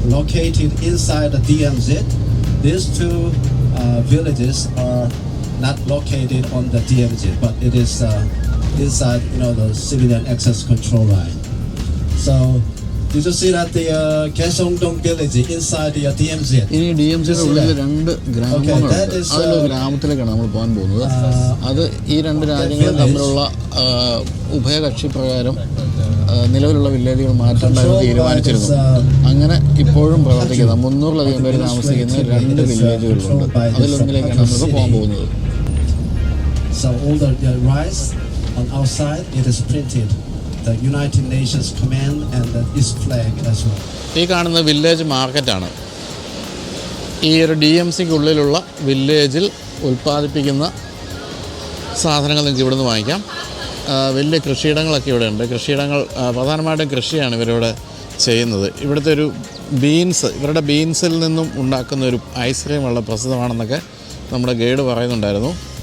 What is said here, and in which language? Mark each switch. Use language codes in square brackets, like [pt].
[en] Located inside the DMZ, these two villages are not located on the DMZ, but it is inside, the civilian access control line. So did you see that the Gyeongdong village inside the DMZ? [ml] ഇനി DMCയുടെ ഉള്ളിൽ 2 ഗ്രാമങ്ങളുണ്ട്. അതിലൊരു ഗ്രാമത്തിലേക്കാണ് നമ്മൾ പോകാൻ പോകുന്നത്. അത് ഈ 2 രാജ്യങ്ങളും തമ്മിലുള്ള ഉഭയകക്ഷി പ്രകാരം നിലവിലുള്ള വില്ലേജുകൾ മാറ്റേണ്ടതെന്ന് തീരുമാനിച്ചിരുന്നു. അങ്ങനെ ഇപ്പോഴും പ്രവർത്തിക്കുന്ന 300-ലധികം പേര് താമസിക്കുന്ന 2 വില്ലേജുകളുണ്ട്. അതിലൊന്നിലേക്കാണ് നമ്മൾ പോകാൻ പോകുന്നത്. [en] So all the rice on outside, it is printed the United Nations command and the East flag as well. [ml] ഈ കാണുന്ന വില്ലേജ് മാർക്കറ്റാണ്. ഈ ഒരു DMCക്ക് ഉള്ളിലുള്ള വില്ലേജിൽ ഉൽപ്പാദിപ്പിക്കുന്ന സാധനങ്ങൾ നിങ്ങൾക്ക് ഇവിടെ നിന്ന് വാങ്ങിക്കാം. വലിയ കൃഷിയിടങ്ങളൊക്കെ ഇവിടെ ഉണ്ട്. കൃഷിയിടങ്ങൾ പ്രധാനമായിട്ടും കൃഷിയാണ് ഇവരിവിടെ ചെയ്യുന്നത്. ഇവിടുത്തെ ഒരു ബീൻസ്, ഇവരുടെ ബീൻസിൽ നിന്നും ഉണ്ടാക്കുന്ന ഒരു ഐസ്ക്രീം വളരെ പ്രസിദ്ധമാണെന്നൊക്കെ നമ്മുടെ ഗൈഡ് പറയുന്നുണ്ടായിരുന്നു.